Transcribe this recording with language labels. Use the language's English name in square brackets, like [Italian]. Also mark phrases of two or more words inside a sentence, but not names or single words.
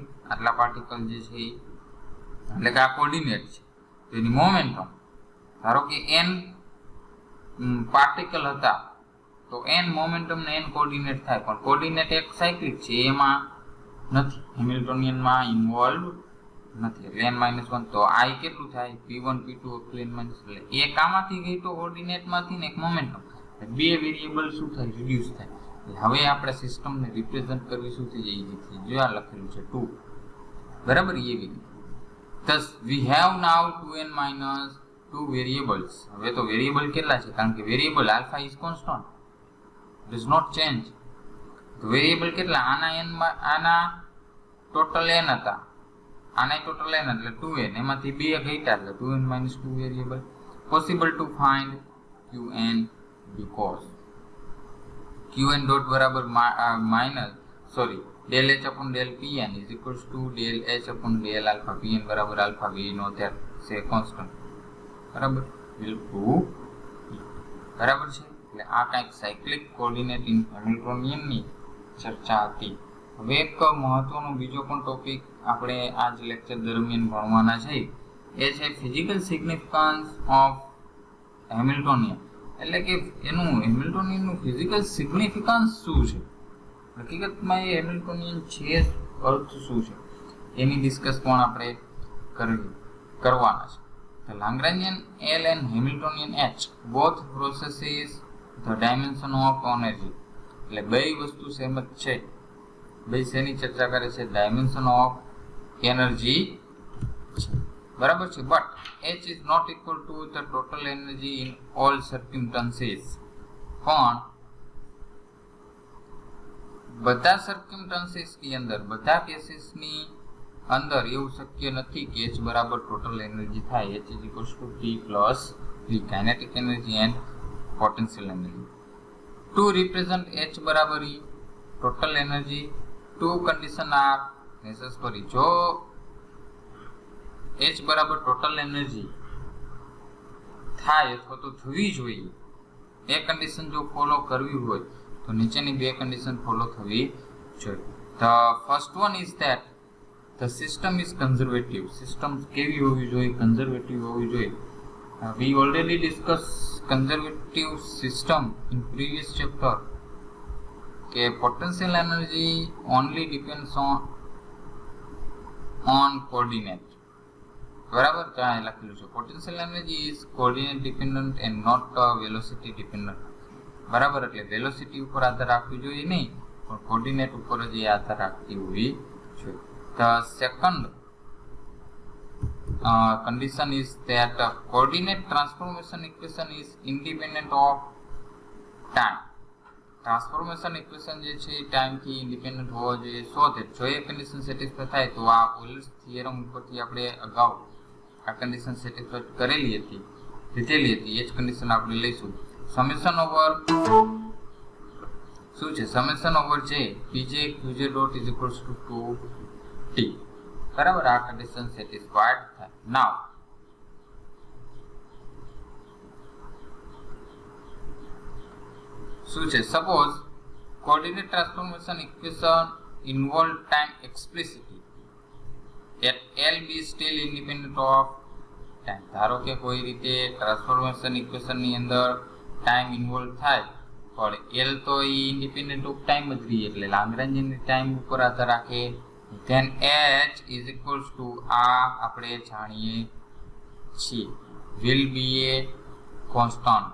[Gujarati] આટલા પાર્ટિકલ જે છે એટલે કે આ કોઓર્ડિનેટ છે તો એની મોમેન્ટમ ધારો કે n પાર્ટિકલ હતા તો n મોમેન્ટમ ને n કોઓર્ડિનેટ થાય, પણ કોઓર્ડિનેટ એક સાયક્લિક છે એમાં નથી, હેમિલ્ટોનિયનમાં ઇન્વોલ્વ નથી. એટલે n - 1 તો આ કેટલું થાય? p1 p2 n - એટલે એક આમાંથી ગઈ તો કોઓર્ડિનેટમાંથી ને એક મોમેન્ટમ, બે વેરિયેબલ શું થાય? રિડ્યુસ થાય. હવે આપણે સિસ્ટમને રિપ્રેઝન્ટ કરવી શું થઈ જાય? ઇઝી. જો આ લખેલું છે 2. બરાબર. એ રીતે [English] thus we have now 2n - 2 variables. [Gujarati] હવે તો વેરિયેબલ કેટલા છે? કારણ કે વેરિયેબલ [English] alpha is constant, does not change. [Gujarati] તો વેરિયેબલ કેટલા? આના ટોટલ n હતા, આના ટોટલ n એટલે 2n, એમાંથી બે ઘટ્યા એટલે 2n - 2 વેરિયેબલ. [English] possible to find qn because qn dot બરાબર del h upon del pn is equals to del h upon del alpha. pn બરાબર alpha. we know that say constant. [Gujarati] બરાબર. [English] will prove [Gujarati] બરાબર છે. એટલે આ કંઈક [English] cyclic coordinate in Hamiltonian [Gujarati] ની ચર્ચા હતી. હવે એક મહત્વનો બીજો પણ ટોપિક આપણે આ જ લેક્ચર દરમિયાન ભણવાના છે એ છે [English] physical significance of Hamiltonian. [Gujarati] એટલે કે એનું હેમિલ્ટોનિયનનું [English] physical significance [Gujarati] શું છે, હકીકતમાં એ હેમિલ્ટોનિયન છે અર્થ શું છે એની ડિસ્કસ પણ આપણે કરવાના છે. [English] The Lagrangian L and Hamiltonian H both processes the dimension of energy. [Gujarati] એટલે બે વસ્તુ સેમ જ છે. બે શેની ચર્ચા કરે છે? [English] dimension of energy [Gujarati] છે. બરાબર છે. [English] બટ H is not equal to the total energy in all circumstances. [Gujarati] પણ બધા સર્કમસ્ટાન્સીસ ની અંદર, બધા કેસીસ ની અંદર એવું શક્ય નથી કે H બરાબર [English] total energy [Gujarati] થાય. [English] H is equals to T plus V, kinetic energy and potential energy. To represent H બરાબર E, total energy, two condition are necessary. [Gujarati] જો H બરાબર [English] total energy [Gujarati] થાય અથવા તો થવી જોઈએ, એ કન્ડિશન જો ફોલો કરવી હોય તો નીચેની બે [English] condition follow [Gujarati] થવી જોઈએ. [English] The first one is that the system is conservative. [Gujarati] સિસ્ટમ કેવી હોવી જોઈએ? કન્ઝર્વેટિવ હોવી જોઈએ. [English] We already discussed conservative system in previous chapter કે potential energy only depends on coordinate. [Gujarati] બરાબર. ત્યાં લખેલું છે [English] potential energy is coordinate dependent and not velocity dependent. [Gujarati] બરાબર. એટલે વેલોસિટી ઉપર આધાર રાખવી જોઈએ નહીં, પણ કોઓર્ડિનેટ ઉપર જ એ આધાર રાખતી હોવી જોઈએ. [English] The second condition is that coordinate transformation equation is independent of time. transformation equation [Gujarati] જે છે એ ટાઈમથી ઇન્ડિપેન્ડન્ટ હોવો જોઈએ. [English] so that [Gujarati] જો એ [English] condition satisfy [Gujarati] થાય તો આ [English] Euler's theorem [Gujarati] ઉપરથી આપણે અગાઉ આ [English] condition satisfy [Gujarati] કરેલી હતી, લીધેલી હતી. એ જ કન્ડિશન આપણે લઈશું. [English] summation over [Gujarati] શું છે? [English] summation over જે pj qj dot is equals to 2t. બરાબર. [Gujarati] આ [English] condition satisfied [Gujarati] થાય. નાઉ શું છે? [English] suppose coordinate transformation equation involve time explicitly at L be still independent of time. [Gujarati] ધારો કે કોઈ રીતે ટ્રાન્સફોર્મેશન ઇક્વેશનની અંદર ટાઈમ ઇન્વોલ્વ થાય પણ L તો એ [English] independent of time [Gujarati] જ રહી એટલે લાંગ્રેન્જિયનની ટાઈમ ઉપર આધાર રાખે. [English] then H is equals to [Gujarati] આ આપણે જાણીએ છીએ [English] will be a constant.